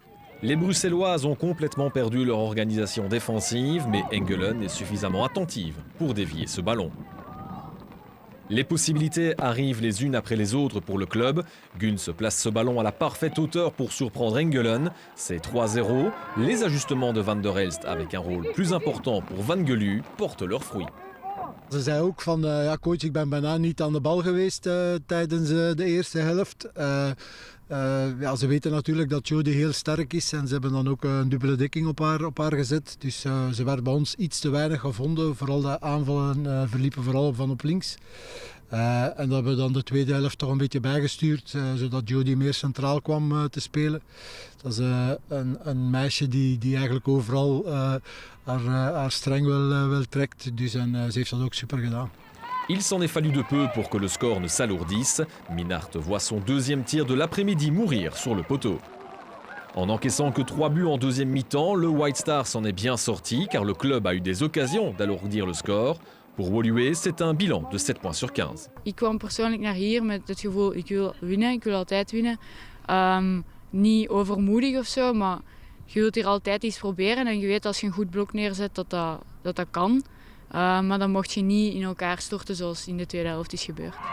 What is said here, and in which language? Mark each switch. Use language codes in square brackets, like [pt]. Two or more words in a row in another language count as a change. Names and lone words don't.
[fr] Les Bruxelloises ont complètement perdu leur organisation défensive, mais Engelen est suffisamment attentive pour dévier ce ballon. Les possibilités arrivent les unes après les autres pour le club. Guns place ce ballon à la parfaite hauteur pour surprendre Engelen. C'est 3-0. Les ajustements de Van der Elst avec un rôle plus important pour Van Gelu portent leurs fruits. [nl] Ze zei ook van, ja coach, ik ben bijna niet aan de bal geweest tijdens de eerste helft. Ja, ze weten natuurlijk dat Jody heel sterk is en ze hebben dan ook een dubbele dekking op haar gezet. Dus ze werd bij ons iets te weinig gevonden. Vooral de aanvallen verliepen vooral van op links. En dat hebben we dan de tweede helft toch een beetje bijgestuurd, zodat Jody meer centraal kwam te spelen. Dat is een meisje die eigenlijk overal haar streng wel trekt. Dus, en ze heeft dat ook super gedaan. [fr] Il s'en est fallu de peu pour que le score ne s'alourdisse. Minart voit son deuxième tir de l'après-midi mourir sur le poteau. En encaissant que 3 buts en deuxième mi-temps, le White Star s'en est bien sorti car le club a eu des occasions d'alourdir le score. Pour Woluwe, c'est un bilan de 7 points sur 15. [nl] Ik kwam persoonlijk naar hier met het gevoel, ik wil winnen, ik wil altijd winnen. Niet overmoedig of zo, maar je wilt hier altijd iets proberen en je weet als je een goed blok neerzet dat kan. Maar dan mocht je niet in elkaar storten zoals in de tweede helft is gebeurd.